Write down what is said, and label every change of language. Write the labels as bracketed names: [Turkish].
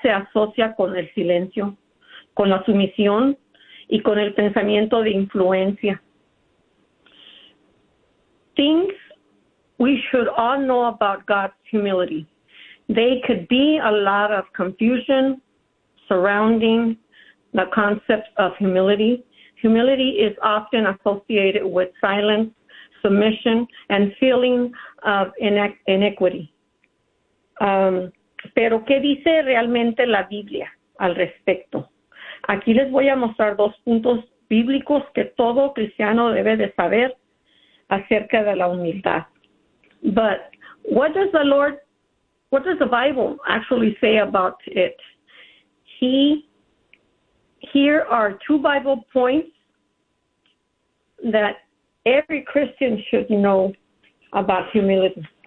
[Spanish] se asocia con el silencio, con la sumisión y con el pensamiento de influencia. [English] Things we should all know about God's humility. They could be a lot of confusion surrounding the concept of humility. Humility is often associated with silence, submission, and feeling of inequity. [Spanish] Pero ¿qué dice realmente la Biblia al respecto? Aquí les voy a mostrar dos puntos bíblicos que todo cristiano debe de saber acerca de la humildad. [English] But what does the Bible actually say about it? Here are two Bible points that every Christian should know about humility.